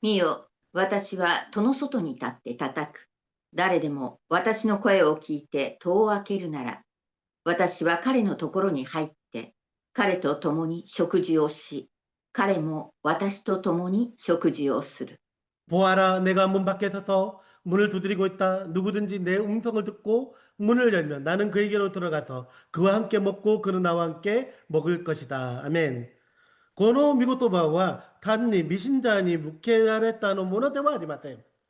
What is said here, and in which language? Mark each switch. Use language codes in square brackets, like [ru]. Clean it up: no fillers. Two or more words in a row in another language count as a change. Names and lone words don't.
[ja] 見よ、私は戸の外に立って叩く。誰でも私の声を聞いて戸を開けるなら、私は彼のところに入って、彼と共に食事をし、彼も私と共に食事をする。 [ko] 보아라, 내가 문 밖에 서서 문을 두드리고 있다. 누구든지 내 음성을 듣고 문을 열면 나는 그에게로 들어가서 그와 함께 먹고 그는 나와 함께 먹을 것이다. 아멘. [ja] この御言葉は単に未信者に向けられたのものではありません。